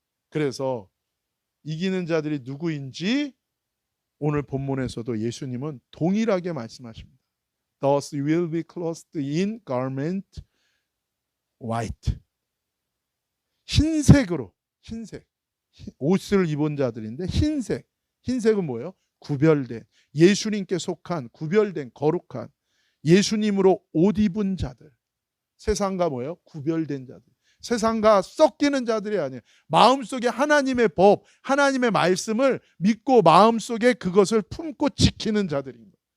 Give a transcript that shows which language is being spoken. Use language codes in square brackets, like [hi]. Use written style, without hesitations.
[ko] 그래서 이기는 자들이 누구인지 오늘 본문에서도 예수님은 동일하게 말씀하십니다. [en] Thus you will be clothed in garment white. [ko] 흰색으로, 흰색 옷을 입은 자들인데 흰색은 뭐예요? 구별된, 예수님께 속한 구별된 거룩한 예수님으로 옷 입은 자들. 세상과 뭐예요? 구별된 자들. 세상과 섞이는 자들이 아니에요. 마음속에 하나님의 법, 하나님의 말씀을 믿고 마음속에 그것을 품고 지키는 자들인 거예요.